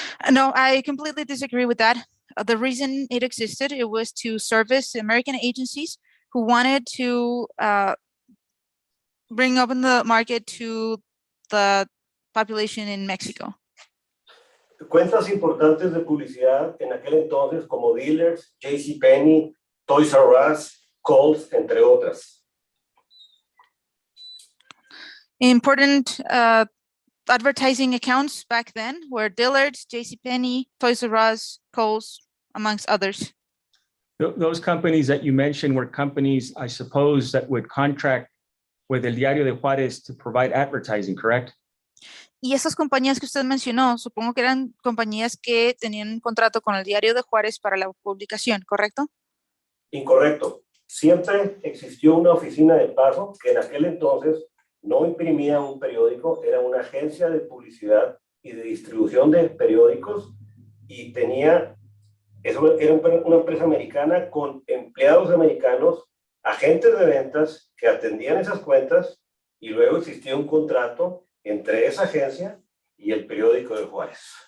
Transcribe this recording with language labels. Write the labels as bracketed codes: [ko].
[en] No, I completely disagree with that. The reason it existed, it was to service American agencies who wanted to bring open the market to the population in Mexico. [es] Cuentas importantes de publicidad en aquel entonces como Dealers, JCPenney, Toys R Us, Kohl's, entre otras. [en] Important advertising accounts back then were Dillard's, JCPenney, Toys R Us, Kohl's, amongst others. Those companies that you mentioned were companies, I suppose, that would contract with El Diario de Juárez to provide advertising, correct? [es] Y esas compañías que usted mencionó, supongo que eran compañías que tenían un contrato con el Diario de Juárez para la publicación, ¿correcto? Incorrecto. siempre existió una oficina de Paso que en aquel entonces no imprimía un periódico, era una agencia de publicidad y de distribución de periódicos y tenía, eso era una empresa americana con empleados americanos, agentes de ventas que atendían esas cuentas y luego existía un contrato entre esa agencia y el periódico de Juárez.